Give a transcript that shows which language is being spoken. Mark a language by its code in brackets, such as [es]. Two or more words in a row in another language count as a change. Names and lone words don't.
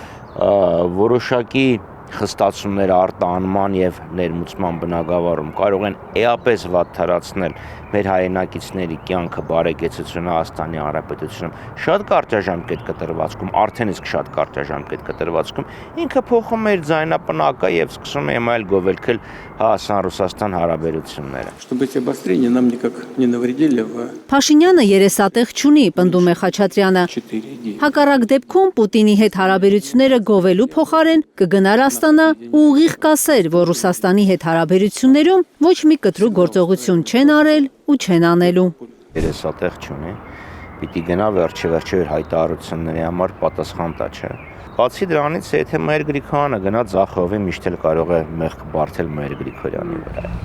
[hy] որոշակի խստացումներ արտահանման եւ ներմուծման բնագավառում կարող են էապես վատթարացնել մեր հայրենակիցների կյանքը, բարեկեցությունը Հայաստանի Հանրապետությունում շատ կարճաժամկետ կտրվածքում, արդեն իսկ շատ կարճաժամկետ կտրվածքում ինքը փոխում է իր ձայնապնակը եւ սկսում է եմայել գովելքել Հայաստան-Ռուսաստան հարաբերությունները։ [ru] Чтобы эти обострения нам никак не навредили в [hy] Փաշինյանը երեսատեղ չունի, պնդում է Խաչատրյանը։ Հակառակ դեպքում Պուտինի հետ հարաբերությունները գովելու փոխարեն կգնար Աստանա ու ուղիղ կասեր, որ Ռուսաստանի հետ հարաբերություններում ոչ մի կտրուկ գործողություն չեն արել ու չեն անելու։ Երեսատեղ չունի, պիտի գնա վերջը իր հայտարարությունների համար պատասխան տա, չէ։ Բացի դրանից, եթե Մհեր Գրիգորյանը գնա ձախողվի, միշտ էլ կարող է մեղք բարթել Մհեր Գրիգորյանի վրա։